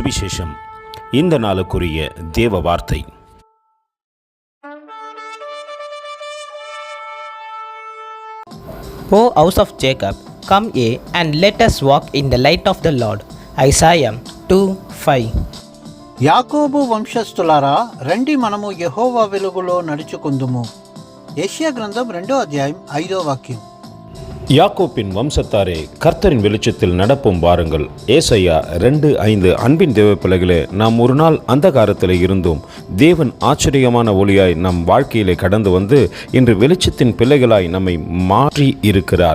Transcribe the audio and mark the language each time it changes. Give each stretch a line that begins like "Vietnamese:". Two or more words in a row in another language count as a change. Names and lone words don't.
Tamil: சுவிசேஷம். இந்த நாளுக்குரிய தேவ வார்த்தை.
English: O house of Jacob, come ye, and let us walk in the light of the Lord. Isaiah 2:5.
Telugu: యాకోబు వంశస్థులారా, రండి మనము యెహోవా వెలుగులో నడుచుకుందుము. యెషయా గ్రంథం 2వ అధ్యాయం 5వ వాక్యం.
Tamil: யாக்கோப்பின் வம்சத்தாரே, கர்த்தரின் வெளிச்சத்தில் நடப்போம் வாருங்கள். ஏசாயா 2:5. அன்பின் தேவ பிள்ளைகளே, நாம் ஒரு நாள் அந்தகாரத்தில் இருந்தோம். தேவன் ஆச்சரியமான ஒளியாய் நம் வாழ்க்கையிலே கடந்து வந்து இன்று வெளிச்சத்தின் பிள்ளைகளாய் நம்மை மாற்றி இருக்கிறார்.